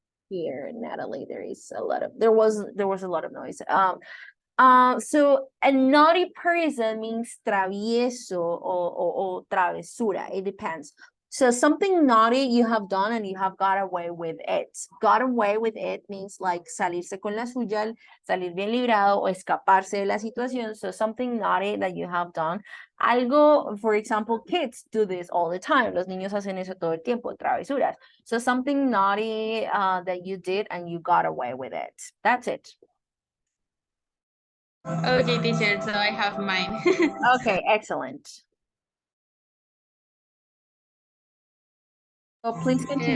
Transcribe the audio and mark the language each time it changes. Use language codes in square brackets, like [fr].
[en] Here, Natalie, there was a lot of noise. So a naughty person means [es] travieso o travesura. [en] It depends. So something naughty you have done and you have got away with it. Got away with it means like [es] salirse con la suya, salir bien librado o escaparse de la situación. [en] So something naughty that you have done. Algo, for example, kids do this all the time. [es] Los niños hacen eso todo el tiempo, travesuras. [en] So something naughty that you did and you got away with it. That's it. Okay, teacher. So I have mine. Okay, excellent. So please continue